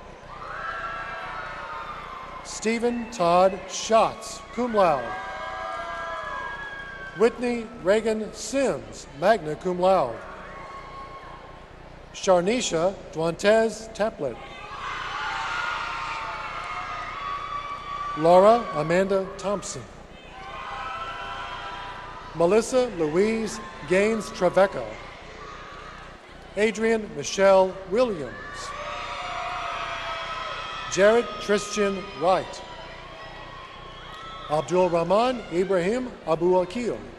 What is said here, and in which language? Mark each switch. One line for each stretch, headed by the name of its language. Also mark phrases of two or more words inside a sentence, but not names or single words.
English: Stephen Todd Schatz,
Latin: cum laude.
English: Whitney Reagan Sims,
Latin: magna cum laude.
English: Sharnisha Duantez Taplet. Laura Amanda Thompson. Melissa Louise Gaines Trevecca. Adrian Michelle Williams. Jared Christian Wright. Abdul Rahman Ibrahim Abu Akil.